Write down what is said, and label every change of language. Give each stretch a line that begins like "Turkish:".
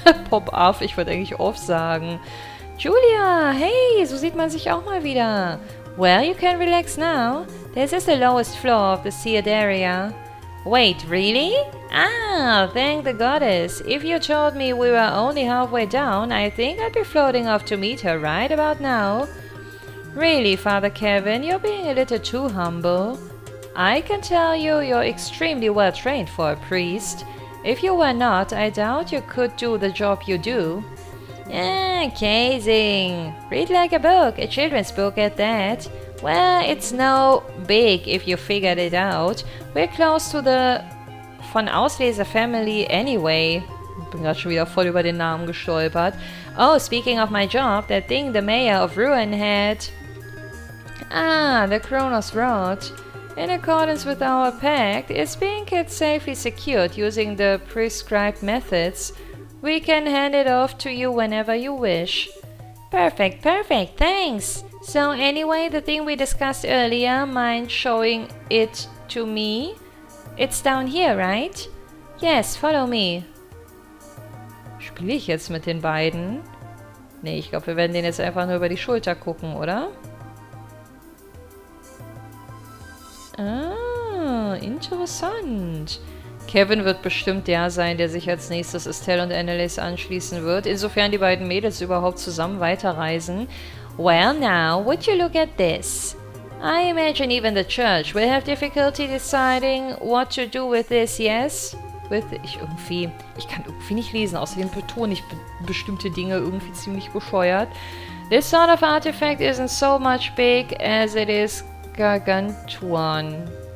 English: Pop off,
German: ich wollte eigentlich off sagen. Julia, hey, so sieht man sich auch mal wieder.
English: Well, you can relax now. This is the lowest floor of the seared area. Wait, really? Ah, thank the goddess. If you told me we were only halfway down, I think I'd be floating off to meet her right about now. Really, Father Kevin, you're being a little too humble. I can tell you you're extremely well trained for a priest. If you were not, I doubt you could do the job you do. Casing. Read like a book, a children's book at that. Well, it's no big if you figured it out. We're close to the von Ausleser family anyway.
German: Bin gerade schon wieder voll über den Namen gestolpert.
English: Oh, speaking of my job, that thing the mayor of Ruin had. Ah, the Kronos Rod. In accordance with our pact, it's being kept safely secured using the prescribed methods. We can hand it off to you whenever you wish. Perfect, perfect, thanks. So anyway, the thing we discussed earlier, mind showing it to me? It's down here, right? Yes, follow me.
German: Spiele ich jetzt mit den beiden? Nee, ich glaube, wir werden denen jetzt einfach nur über die Schulter gucken, oder? Ah, interessant. Kevin wird bestimmt der sein, der sich als nächstes Estelle und Annelies anschließen wird, insofern die beiden Mädels überhaupt zusammen weiterreisen.
English: Well now, would you look at this? I imagine even the church will have difficulty deciding what to do with this, yes?
German: Ich kann irgendwie nicht lesen, außerdem betone ich bestimmte Dinge irgendwie ziemlich bescheuert.
English: This sort of artifact isn't so much big as it is gargantuan.